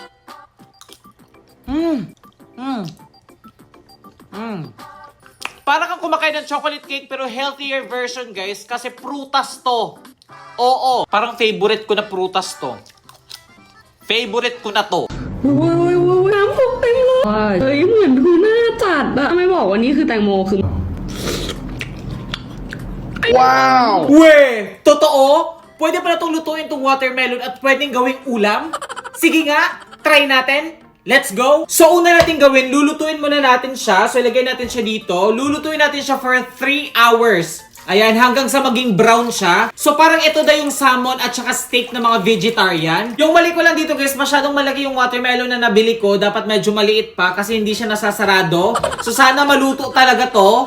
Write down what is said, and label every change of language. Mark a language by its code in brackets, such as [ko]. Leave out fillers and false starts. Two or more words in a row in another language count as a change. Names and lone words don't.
[tl] Para kang kumakain ng [en] chocolate cake [tl] pero [en] healthier version, guys. [tl] Kasi prutas to. Oo. Parang favorite ko na prutas to. Favorite ko na to. [th] โอ้ยน้ำซุปเต็มเลยเฮ้ยเหมือนทูน่าจัดอะไม่บอกว่านี่คือแตงโมคือ [tl] Weh! Totoo? Pwede pala itong lutuin itong watermelon at pwedeng gawing ulam? Sige nga, try natin. [en] Let's go! [tl] So, una natin gawin, lulutuin muna natin siya. So, ilagay natin siya dito. Lulutuin natin siya [en] for 3 hours. [tl] Ayan, hanggang sa maging brown siya. So, parang ito na yung salmon at saka steak ng mga vegetarian. Yung mali ko lang dito guys, masyadong malaki yung watermelon na nabili ko. Dapat medyo maliit pa kasi hindi siya nasasarado. So, sana maluto talaga to.